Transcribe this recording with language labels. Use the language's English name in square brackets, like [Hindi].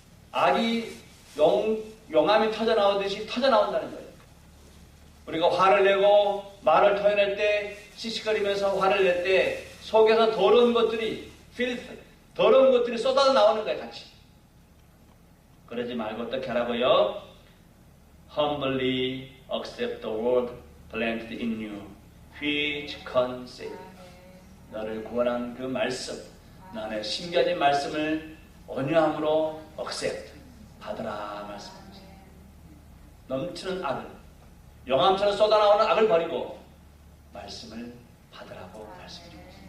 [Korean] 악이 용암이 터져나오듯이 터져나온다는 거예요. 우리가 화를 내고 말을 토해낼 때, 씩씩거리면서 화를 낼 때 속에서 더러운 것들이 더러운 것들이 쏟아져 나오는 거예요. 같이. 그러지 말고 어떻게 하라고요? [English] Humbly accept the word planted in you, which can save. [Korean] 너를 구원한 그 말씀, 너의 심겨진 말씀을 온유함으로 [English] accept, [Korean] 받으라 말씀입니다. 넘치는 악을, 용암처럼 쏟아나오는 악을 버리고 말씀을 받으라고 말씀드립니다.